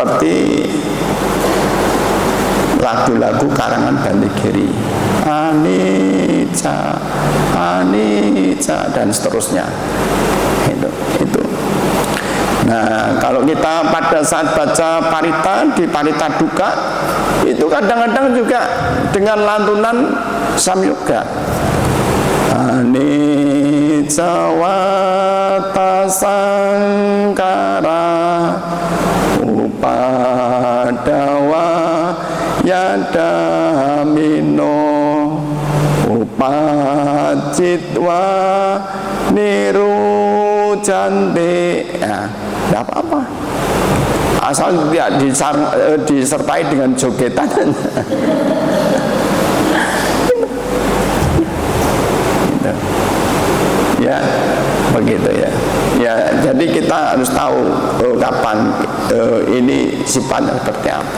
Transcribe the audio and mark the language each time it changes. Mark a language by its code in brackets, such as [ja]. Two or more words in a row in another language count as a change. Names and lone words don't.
[id] Seperti lagu-lagu karangan Bandegiri, Anicca, Anicca, dan seterusnya. Itu. Nah, kalau kita pada saat baca parita di parita duka, itu kadang-kadang juga dengan lantunan samyuga. [pi] Anicca wata sangkara upadawa yadamino upacitwa nirujanti. [id] Ya, tidak apa-apa, asal tidak disertai dengan jogetan. Ya, begitu ya. Ya, jadi kita harus tahu kapan ini sifatnya seperti apa.